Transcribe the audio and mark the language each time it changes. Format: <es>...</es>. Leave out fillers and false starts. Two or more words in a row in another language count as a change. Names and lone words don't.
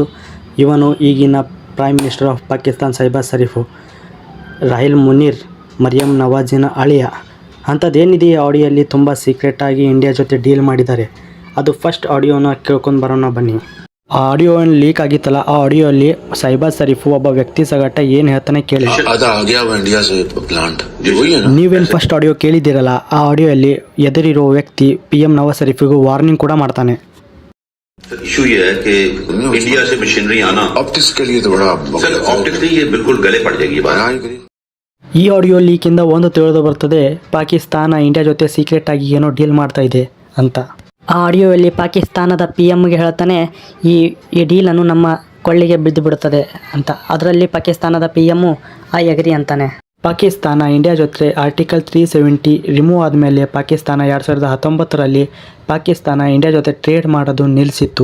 <kn>ಇವನು ಈಗಿನ</kn> <en>Prime Minister of</en> <kn>ಪಾಕಿಸ್ತಾನ್ ಶಹಬಾಜ್ ಶರೀಫ್ ರಾಹಿಲ್ ಮುನೀರ್ ಮರಿಯಂ ನವಾಜಿನ ಅಳಿಯ. ಅಂಥದ್ದೇನಿದೆ ಈ ಆಡಿಯೋಲ್ಲಿ ತುಂಬ ಸೀಕ್ರೆಟಾಗಿ ಇಂಡಿಯಾ ಜೊತೆ ಡೀಲ್ ಮಾಡಿದ್ದಾರೆ. ಅದು ಫಸ್ಟ್ ಆಡಿಯೋನ ಕೇಳ್ಕೊಂಡು ಬರೋಣ ಬನ್ನಿ. ಆ ಆಡಿಯೋ ಏನು ಲೀಕ್ ಆಗಿತ್ತಲ್ಲ, ಆ ಆಡಿಯೋಲ್ಲಿ ಶಹಬಾಜ್ ಶರೀಫ್ ಒಬ್ಬ ವ್ಯಕ್ತಿ ಸಗಟ ಏನು ಹೇಳ್ತಾನೆ ಕೇಳಿ.</kn> <hi>आधा आ गया हुआ इंडिया से प्लांट वही है ना.</hi> <kn>ನೀವೇನು ಫಸ್ಟ್ ಆಡಿಯೋ ಕೇಳಿದ್ದೀರಲ್ಲ, ಆ ಆಡಿಯೋಲ್ಲಿ ಎದುರಿರೋ ವ್ಯಕ್ತಿ PM ನವಾಜ್ ಶರೀಫಿಗೂ ವಾರ್ನಿಂಗ್ ಕೂಡ ಮಾಡ್ತಾನೆ.</kn> <hi>सर इशू ये है कि इंडिया से मशीनरी आना ऑप्टिक्स के लिए तो बड़ा सर ऑप्टिक्स नहीं, ये बिल्कुल गले पड़ जाएगी ये बात.</hi> <kn>ಈ ಆಡಿಯೋ ಲೀಕಿಂದ ಒಂದು ತಿಳಿದು ಬರ್ತದೆ, ಪಾಕಿಸ್ತಾನ ಇಂಡಿಯಾ ಜೊತೆ ಸೀಕ್ರೆಟ್ ಆಗಿ ಏನೋ ಡೀಲ್ ಮಾಡ್ತಾ ಇದೆ ಅಂತ. ಆ ಆಡಿಯೋಯಲ್ಲಿ ಪಾಕಿಸ್ತಾನದ PMಗೆ ಹೇಳ್ತಾನೆ, ಈ ಡೀಲನ್ನು ನಮ್ಮ ಕೊಳ್ಳಿಗೆ ಬಿದ್ದು ಬಿಡುತ್ತದೆ ಅಂತ. ಅದರಲ್ಲಿ ಪಾಕಿಸ್ತಾನದ PM</kn> <en>I agree</en> <kn>ಅಂತಾನೆ. ಪಾಕಿಸ್ತಾನ ಇಂಡಿಯಾ ಜೊತೆ ಆರ್ಟಿಕಲ್ 370 ರಿಮೂವ್ ಆದಮೇಲೆ ಪಾಕಿಸ್ತಾನ 2019ರಲ್ಲಿ ಪಾಕಿಸ್ತಾನ ಇಂಡಿಯಾ ಜೊತೆ ಟ್ರೇಡ್ ಮಾಡೋದು ನಿಲ್ಲಿಸಿತ್ತು.</kn>